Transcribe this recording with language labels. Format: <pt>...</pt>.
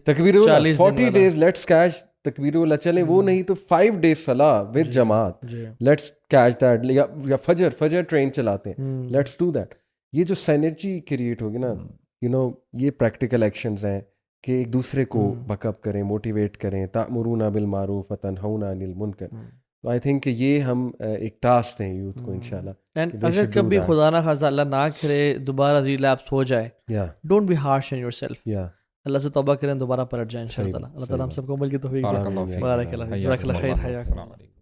<ur>تکبیر اولا 40 days let's catch تکبیر اولا. چلیں وہ نہیں تو 5 days صلاح ود جماعت,</ur> <en>Let's catch that.</en> <ur>یا فجر ٹرین چلاتے ہیں,</ur> <en>Let's do that.</en> <ur>یہ جو سینرجی کریٹ ہوگی نا, یو نو یہ پریکٹیکل ایکشنز ہیں کہ ایک دوسرے کو بک اپ کریں, موٹیویٹ کریں.</ur> <ar>تأمرون بالمعروف وتنہون عن المنکر.</ar> <ur>تو آئی تھنک کہ یہ ہم ایک ٹاسک دیں یوتھ کو انشاءاللہ. اینڈ اگر کبھی خدا نہ خواستہ اللہ نہ کرے دوبارہ ریلیپس ہو جائے,</ur> <en>Don't be harsh on yourself.</en> <ur>اللہ سے توبہ کریں, دوبارہ پلٹ جائیں انشاءاللہ. اللہ تعالیٰ ہم سب کو عمل کی توفیق دے. بارک اللہ, جزاک اللہ خیر.</ur>